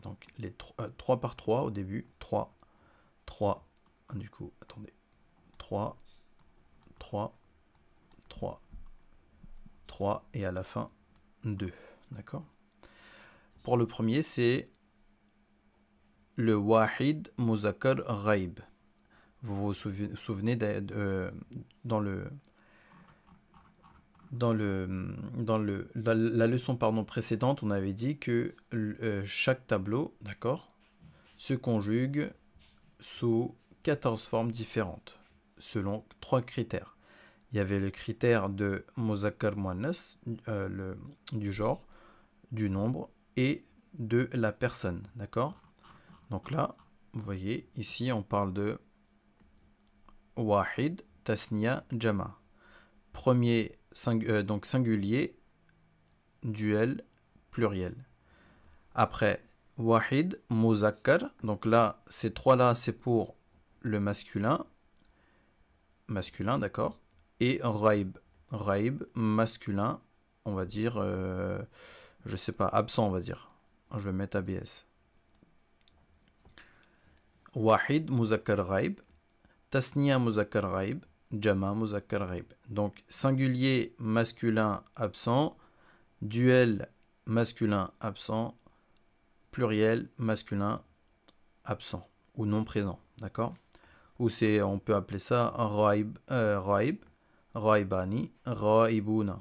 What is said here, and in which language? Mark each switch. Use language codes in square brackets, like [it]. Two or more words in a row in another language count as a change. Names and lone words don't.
[fr] Donc, les 3 par 3 au début, 3, 3, du coup, attendez, 3, 3, 3, 3, et à la fin, 2, d'accord? Pour le premier, c'est le [ar] واحد مذكر غائب. [fr] Vous vous souvenez dans la leçon précédente, on avait dit que chaque tableau, d'accord, se conjugue sous 14 formes différentes, selon 3 critères. Il y avait le critère de [ar] مذكر مؤنث, [fr] du genre, du nombre et de la personne, d'accord? Donc là, vous voyez, ici on parle de [ar] واحد تثنية جمع. [fr] Premier donc singulier, duel, pluriel. [ar] Après, واحد مذكر. [fr] Donc là, ces trois-là, c'est pour le masculin, d'accord. Et ghaib, masculin, on va dire, je sais pas, absent, on va dire. Je vais mettre ABS. [ar] واحد مذكر غائب. تثنية مذكر غائب. جمع مذكر غائب. [fr] Donc, singulier, masculin, absent. Duel, masculin, absent. Pluriel, masculin, absent. Ou non présent. D'accord? Ou on peut appeler ça [ar] غائب غائبان غائبون.